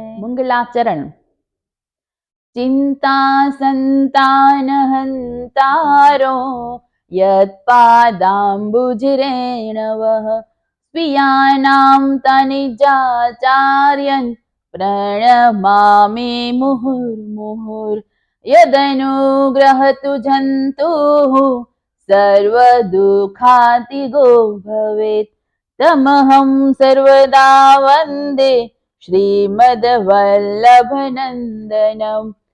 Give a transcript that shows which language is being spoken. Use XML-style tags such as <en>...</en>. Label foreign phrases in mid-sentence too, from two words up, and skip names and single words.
<sa>મંગલાચરણ। ચિંતા સંતાન હંતારો યત્પાદાંબુજરેણવઃ સ્વીયાનાં તનિજાચાર્યન પ્रणमामि मुहुर्मुहुर्। यदनुग्रहतु जन्तुः सर्वदुःखातिगो भवेत् तमहं सर्वदा वन्दे श्रीमद्वल्लभनन्दनम्।</sa>